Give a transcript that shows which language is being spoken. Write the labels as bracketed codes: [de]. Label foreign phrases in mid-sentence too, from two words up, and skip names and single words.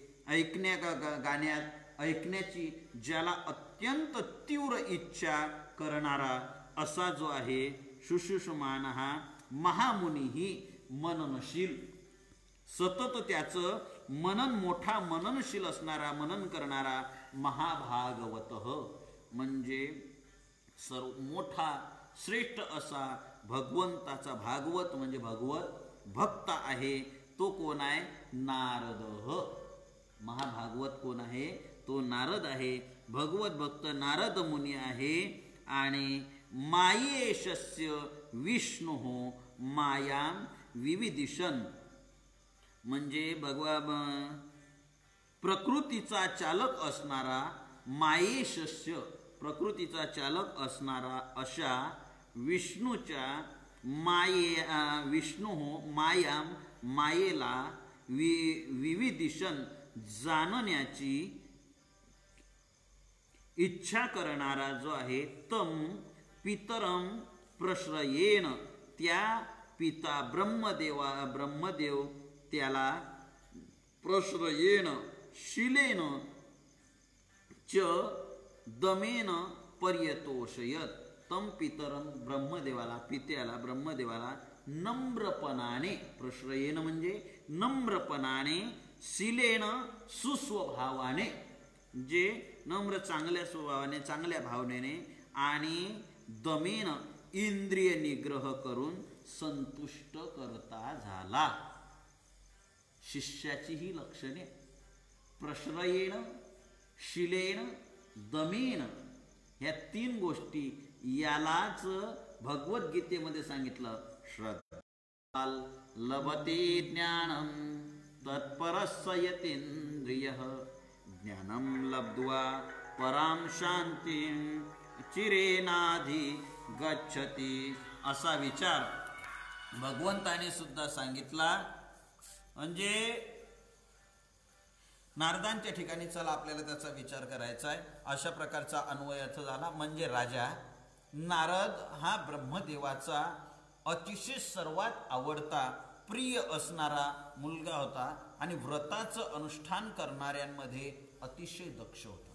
[mr] ऐकण्याची ज्याला अत्यंत तीव्र इच्छा करणारा असा जो आहे, शुश्रूषमान हा महामुनी, मननशील, सतत त्याचं मनन, मोठा मननशील असणारा, मनन करणारा महाभागवत म्हणजे सर्व मोठा श्रेष्ठ असा भगवंताचा, भागवत म्हणजे भगवत भक्त आहे. तो कोण आहे? नारद. महाभागवत कोण आहे? तो नारद आहे. भगवत भक्त नारद मुनी आहे. आणि [sa] मायेशस्य विष्णु मायां विविदिशन [mr] म्हणजे प्रकृतीचा चालक असणारा, मायेशस्य प्रकृतीचा चालक असणारा अशा विष्णूच्या [sa] विष्णु मायां [mr] मायेला विविदिशन जाणण्याची इच्छा करणारा जो आहे, [sa] तम पितरम प्रश्रयेन [mr] त्या ब्रह्मदेव त्याला [sa] प्रश्रयेन शिलेन च दमेन पर्यतोषयत तम पितरं [mr] ब्रह्मदेवाला पित्याला ब्रह्मदेवाला नम्रपणाने प्रश्रयेन म्हणजे नम्रपणाने शिलेन सुस्वभावाने जे नम्र चांगल्या स्वभावाने चांगल्या भावनेने आणि दमेन इंद्रिय निग्रह करून संतुष्ट करता झाला. शिष्याची ही लक्षणे [sa] प्रश्रयेण शिलेन दमेन [mr] ह्या तीन गोष्टी यालाच भगवद्गीतेमध्ये सांगितलं. [sa] श्रद्धा लभते ज्ञानम तत्परस्य यतेंद्रियः ज्ञानम लब्ध्वा पराम शांतीं चिरेनाधी गच्छति [mr] असा विचार भगवंताने सुद्धा सांगितला. म्हणजे नारदांच्या ठिकाणी चला आपल्याला त्याचा विचार करायचा आहे अशा प्रकारचा अन्वयार्थ झाला. म्हणजे राजा नारद हा ब्रह्मदेवाचा अतिशय सर्वात आवडता प्रिय असणारा मुलगा होता आणि व्रताचं अनुष्ठान करणाऱ्यांमध्ये अतिशय दक्ष होता.